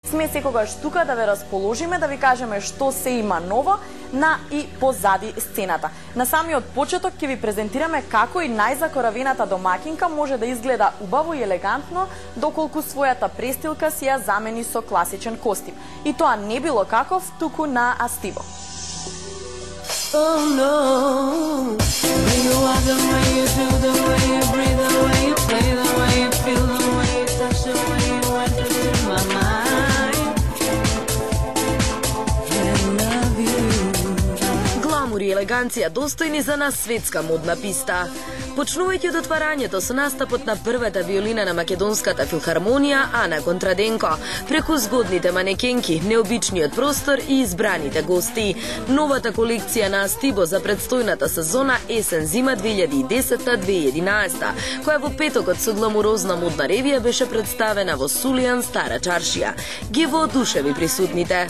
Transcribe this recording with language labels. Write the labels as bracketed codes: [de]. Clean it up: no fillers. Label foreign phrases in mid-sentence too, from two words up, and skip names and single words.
[mk] Сме секогаш тука да ве расположиме, да ви кажеме што се има ново на и позади сцената. На самиот почеток ќе ви презентираме како и најзакоравената домакинка може да изгледа убаво и елегантно, доколку својата престилка си ја замени со класичен костим. И тоа не било каков, туку на Астибо. [en] Oh no, bring the way you do, the way you breathe, the way you play, the way you feel, the way you touch, the way you enter in my mind. I love you. [mk] Гламур и елеганција достојни за нас светска модна писта. Почнувајќи од отварањето со настапот на првата виолина на Македонската филхармонија Ана Контраденко, преку згодните манекенки, необичниот простор и избраните гости. Новата колекција на Астибо за предстојната сезона есен-зима 2010-2011, која во петокот со гламурозна модна ревија беше представена во Сулијан Стара чаршија, ги воодушеви присутните.